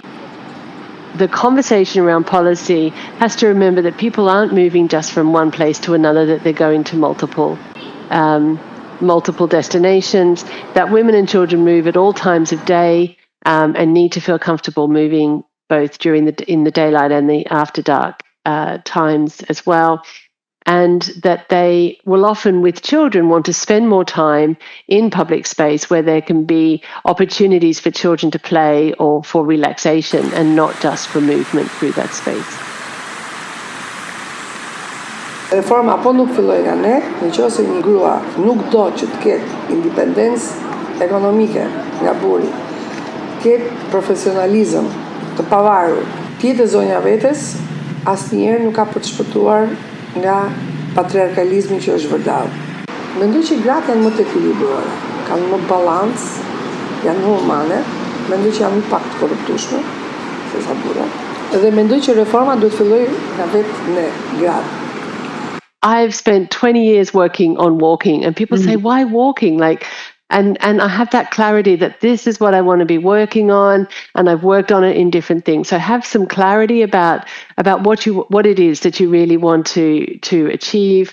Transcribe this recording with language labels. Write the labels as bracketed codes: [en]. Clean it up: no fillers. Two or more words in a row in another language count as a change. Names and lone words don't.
[en] The conversation around policy has to remember that people aren't moving just from one place to another, that they're going to multiple destinations, that women and children move at all times of day and need to feel comfortable moving both in the daylight and the after dark times as well. And that they will often, with children, want to spend more time in public space where there can be opportunities for children to play or for relaxation and not just for movement through that space. [sq] Reforma po nuk filloi nga ne, nëse një grua nuk do që të ketë independencë ekonomike nga burri, ketë profesionalizëm të pavarur, të jetë zonja vetes, asnjëherë nuk ka për të shpëtuar nga patriarkalizmi që është vërdall. Mendoj që gratë janë më të ekuilibruara, kanë më balancë, janë më humane, mendoj që janë më pak të korruptueshme se sa burrat. Dhe mendoj që reforma duhet fillojë nga vetë ne, gratë. [en] I've spent 20 years working on walking, and people say, why walking? Like, And I have that clarity that this is what I want to be working on, and I've worked on it in different things. So have some clarity about what it is that you really want to achieve.